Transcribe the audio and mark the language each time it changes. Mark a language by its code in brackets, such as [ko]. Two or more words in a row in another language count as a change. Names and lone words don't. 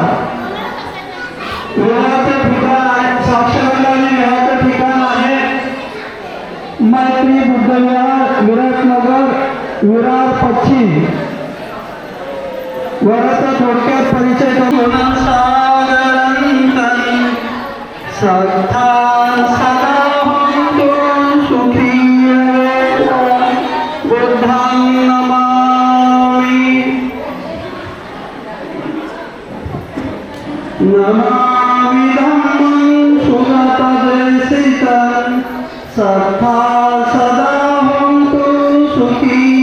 [mr] विहाराचे ठिकाण आहे, साक्षरता आणि विहाराचे ठिकाण आहे मैत्री बुद्ध विहार, विराटनगर, विरार पश्चिम. वराचा थोडक्यात परिचय करून [pi] सत्ता सदा सुखी बुद्धां नमामि. नमामि धम्मं सुगतदेशितं सत्ता सदा सुखी